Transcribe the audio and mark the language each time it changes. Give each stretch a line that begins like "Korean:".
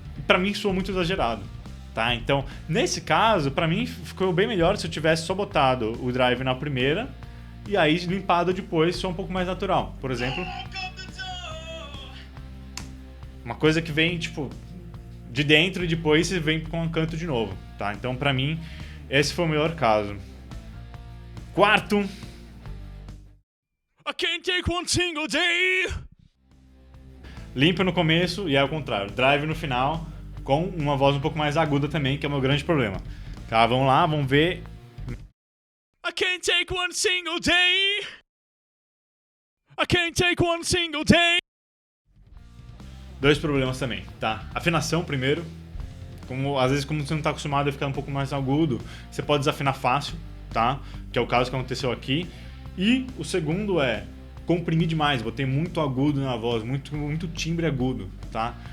Portuguese: E pra mim soou muito exagerado. Tá? Então, nesse caso, pra mim ficou bem melhor se eu tivesse só botado o drive na primeira e aí limpado depois, só um pouco mais natural. Por exemplo, uma coisa que vem, tipo, de dentro e depois vem com um canto de novo, tá? Então, pra mim, esse foi o melhor caso. Quarto.
English: I can't take one single day.
Portuguese: Limpo no começo e é ao contrário. Drive no final, com uma voz um pouco mais aguda também, que é o meu grande problema. Tá, vamos lá, vamos ver.
English: I can't take one single day. I can't take one single day.
Portuguese: Dois problemas também, tá? Afinação primeiro. Às vezes, como você não tá acostumado a ficar um pouco mais agudo, você pode desafinar fácil, tá? Que é o caso que aconteceu aqui. E o segundo é comprimir demais. Botei muito agudo na voz, muito timbre agudo, tá?